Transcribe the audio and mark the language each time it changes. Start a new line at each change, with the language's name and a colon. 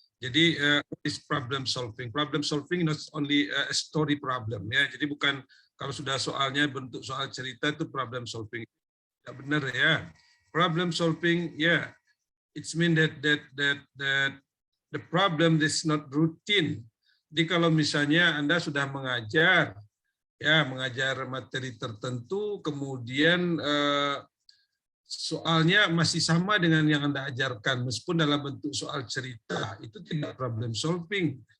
Indonesian: Jadi
English: is problem solving. Problem solving not only a story problem ya.
Indonesian: Jadi bukan kalau sudah soalnya bentuk soal cerita itu problem solving. Tidak benar ya.
English: Problem solving ya, it's mean that the problem is not routine.
Indonesian: Jadi kalau misalnya Anda sudah mengajar materi tertentu, kemudian soalnya masih sama dengan yang Anda ajarkan, meskipun dalam bentuk soal cerita, itu tidak problem solving.